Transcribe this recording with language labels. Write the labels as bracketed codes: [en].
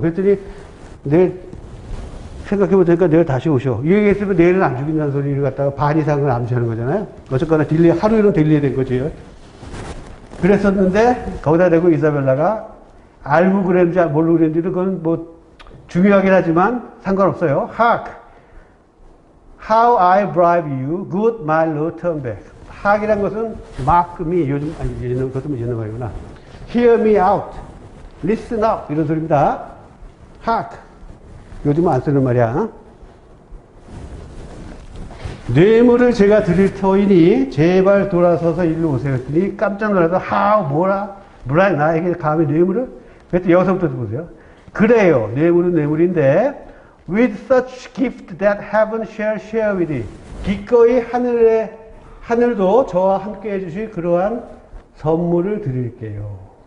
[ko] 그랬더니 내일 생각해보니까 내일 다시 오셔. 이 얘기했으면 내일은 안 죽인다는 소리를 갖다가 반 이상을 암시하는 거잖아요. 어쨌거나 하루는 딜레이 된 거지. 그랬었는데 거기다 대고 이사벨라가 알고 그랬는지 모르고 그랬는지 그건 뭐 중요하긴 하지만 상관없어요. [en] Hark! How I bribe you, good my lord turn back. [ko] Hark이란 것은 [en] mark me, [ko] 요즘, 아니, 그것도 예전 말이구나. [en] Hear me out, listen up, [ko] 이런 소리입니다. Hark! 요즘은 안 쓰는 말이야. 뇌물을 제가 드릴 터이니 제발 돌아서서 일로 오세요 했더니 깜짝 놀라서 뭐라 나에게 감히 뇌물을? 그랬더니 여기서부터 보세요. 그래요. 뇌물은 뇌물인데 [en] with such gift that heaven shall share with you. [ko] 기꺼이 하늘도 저와 함께 해주실 그러한 선물을 드릴게요.